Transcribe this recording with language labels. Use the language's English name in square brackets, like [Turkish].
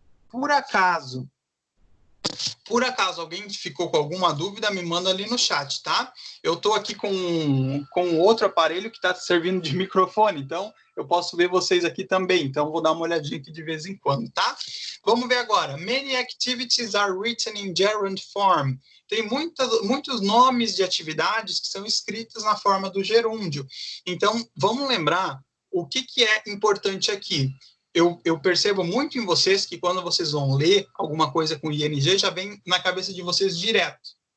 [Portuguese] Por acaso alguém ficou com alguma dúvida, me manda ali no chat, tá? Eu estou aqui com outro aparelho que está servindo de microfone, então eu posso ver vocês aqui também. Então, vou dar uma olhadinha aqui de vez em quando, tá? Vamos ver agora. [English] Many activities are written in gerund form. [Portuguese] Tem muitos nomes de atividades que são escritos na forma do gerúndio. Então, vamos lembrar o que é importante aqui. Eu percebo muito em vocês que quando vocês vão ler alguma coisa com ING, já vem na cabeça de vocês direto.